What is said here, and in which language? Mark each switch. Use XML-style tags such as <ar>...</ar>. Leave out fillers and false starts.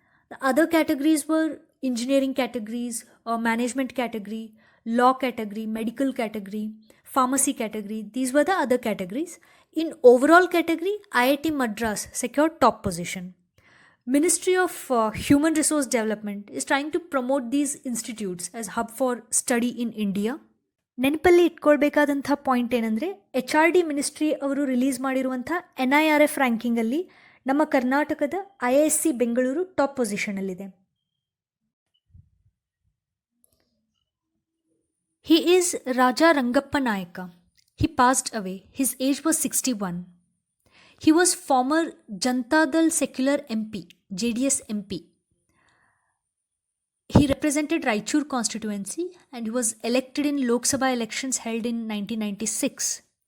<en>The other categories were engineering categories, management category, law category, medical category, pharmacy category. These were the other categories. In overall category, IIT Madras secured top position. Ministry of Human Resource Development is trying to promote these institutes as hub for study in India.</en> <kn>ನೆನಪಲ್ಲಿ ಇಟ್ಕೊಳ್ಬೇಕಾದಂಥ point ಏನಂದರೆ HRD ministry ಅವರು release ಮಾಡಿರುವಂಥ NIRF ರ್ಯಾಂಕಿಂಗಲ್ಲಿ ನಮ್ಮ ಕರ್ನಾಟಕದ IISc Bengaluru top ಪೊಸಿಷನಲ್ಲಿದೆ.</kn> <en>He is Raja Rangappa Nayaka. He passed away. His age was 61. He was former Janata Dal Secular MP, JDS MP. He represented Raichur constituency and he was elected in Lok Sabha elections held in 1996.</en>